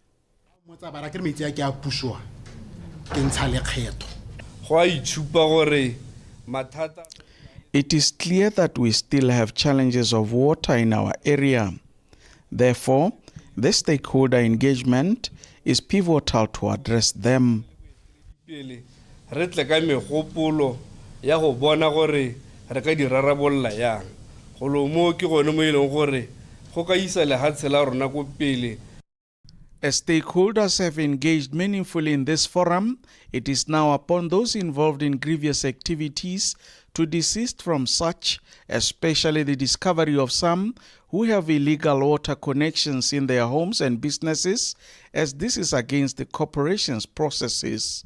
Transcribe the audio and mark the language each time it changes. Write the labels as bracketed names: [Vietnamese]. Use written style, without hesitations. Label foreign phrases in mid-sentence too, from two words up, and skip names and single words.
[English] It is clear that we still have challenges of water in our area. Therefore, the stakeholder engagement is pivotal to address them. [Tswana] Ya go bona gore re ka di rarabolla yang go lo mo ke gone mo ileng gore go ka isa le hatse la rona go pele. [English] As stakeholders have engaged meaningfully in this forum, it is now upon those involved in grievous activities to desist from such, especially the discovery of some who have illegal water connections in their homes and businesses, as this is against the corporation's processes.